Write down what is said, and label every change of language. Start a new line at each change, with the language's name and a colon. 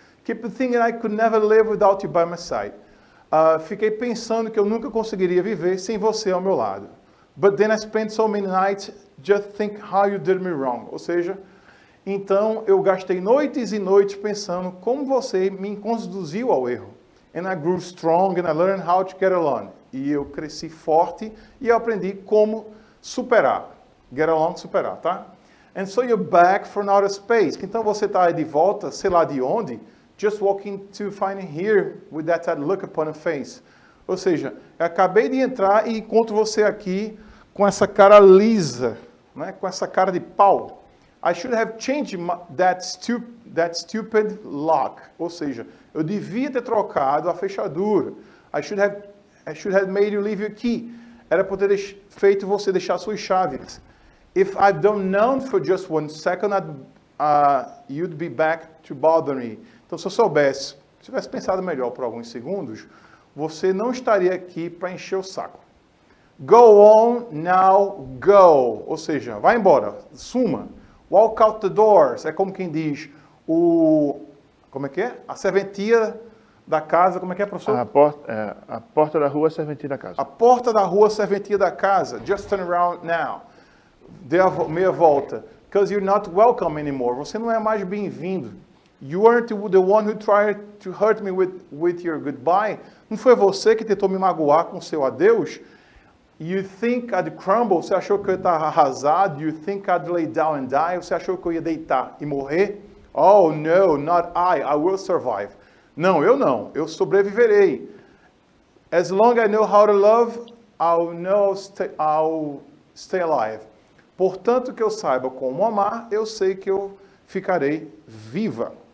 English: Keep thinking I could never live without you by my side.
Portuguese: Fiquei pensando que eu nunca conseguiria viver sem você ao meu lado.
English: But then I spent so many nights just think how you did me wrong.
Portuguese: Ou seja, então eu gastei noites e noites pensando como você me conduziu ao erro.
English: And I grew strong and I learned how to get along.
Portuguese: E eu cresci forte e eu aprendi como superar. Get along, superar, tá?
English: And so you're back from outer space.
Portuguese: Então você está aí de volta, sei lá de onde,
English: just walking to find here with that look upon a face.
Portuguese: Ou seja, eu acabei de entrar e encontro você aqui com essa cara lisa, né? Com essa cara de pau.
English: I should have changed that stupid lock.
Portuguese: Ou seja, eu devia ter trocado a fechadura.
English: I should have made you leave your key.
Portuguese: Era por ter feito você deixar suas chaves.
English: If I'd done known for just 1 second, you'd be back to bother me.
Portuguese: Então, se eu soubesse, se tivesse pensado melhor por alguns segundos, você não estaria aqui para encher o saco.
English: Go on, now go.
Portuguese: Ou seja, vai embora, suma.
English: Walk out the doors.
Portuguese: É como quem diz, como é que é? A serventia da casa, como é que é, professor? A porta da rua, a serventia da casa. A porta da rua, a serventia da casa.
English: Just turn around now.
Portuguese: Dê a meia volta.
English: Because you're not welcome anymore.
Portuguese: Você não é mais bem-vindo.
English: You weren't the one who tried to hurt me with your goodbye.
Portuguese: Não foi você que tentou me magoar com seu adeus?
English: You think I'd crumble?
Portuguese: Você achou que eu ia estar arrasado?
English: You think I'd lay down and die?
Portuguese: Você achou que eu ia deitar e morrer?
English: Oh, no, not I. I will survive.
Portuguese: Não, eu não. Eu sobreviverei.
English: As long as I know how to love, I'll stay alive.
Portuguese: Portanto, que eu saiba como amar, eu sei que eu ficarei viva.